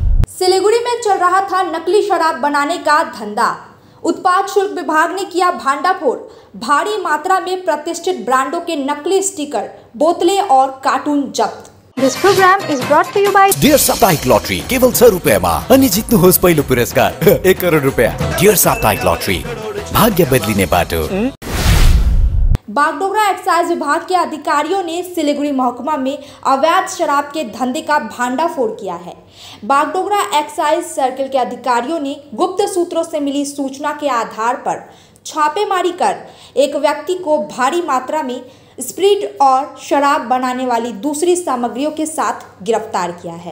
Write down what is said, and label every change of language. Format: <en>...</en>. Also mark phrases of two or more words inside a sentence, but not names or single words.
<hi>सिलीगुड़ी में चल रहा था नकली शराब बनाने का धंधा। उत्पाद शुल्क विभाग ने किया भांडाफोड़। भारी मात्रा में प्रतिष्ठित ब्रांडों के नकली स्टिकर, बोतलें और कार्टून जब्त।</hi> <en>This program is brought to you by</en> <ne>डियर साप्ताहिक लॉटरी केवल 100 रुपैयाँमा अनि जित्नुहोस् पहिलो पुरस्कार 1 करोड रुपैयाँ। डियर साप्ताहिक लॉटरी, भाग्य बदलिने बाटो।</ne> <hi>बागडोगरा एक्साइज विभाग के अधिकारियों ने सिलीगुड़ी महकुमा में अवैध शराब के धंधे का भांडाफोड़ किया है। बागडोगरा एक्साइज सर्किल के अधिकारियों ने गुप्त सूत्रों से मिली सूचना के आधार पर छापेमारी कर एक व्यक्ति को भारी मात्रा में स्प्रिट और शराब बनाने वाली दूसरी सामग्रियों के साथ गिरफ्तार किया है।</hi>